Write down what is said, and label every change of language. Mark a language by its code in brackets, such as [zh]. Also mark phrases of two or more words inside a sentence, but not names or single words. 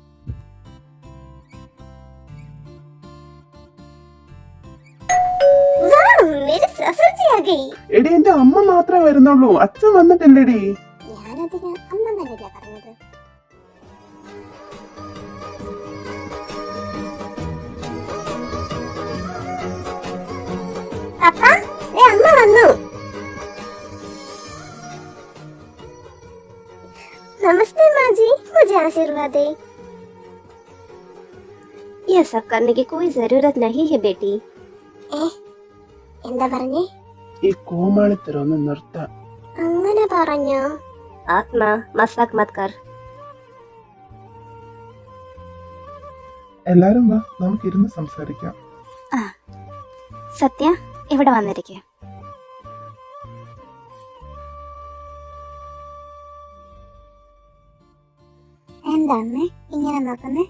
[ml] എടി, എന്റെ അമ്മ മാത്രമേ വരുന്നുള്ളൂ, അച്ഛൻ വന്നിട്ടില്ലടി. ഞാനതിന് അമ്മ തന്നെയല്ല പറഞ്ഞത്. അമ്മ വന്നു. [hi] नमस्ते माँ जी, मुझे आशीर्वाद दे। यह सब करने की कोई जरूरत नहीं है बेटी. [ml] എന്താ പറഞ്ഞേ? ഈ കോമാളിത്തരം ഒന്ന് നിർത്താൻ. അങ്ങനെ പറഞ്ഞോ? [hi] आत्मा मज़ाक मत कर. [ml] എല്ലാരും വാ, നമുക്ക് ഇരുന്ന് സംസാരിക്കാം. സത്യ ഇവിടെ വന്നിരിക്കുക. എന്താ അമ്മേ ഇങ്ങനെ നോക്കുന്നേ?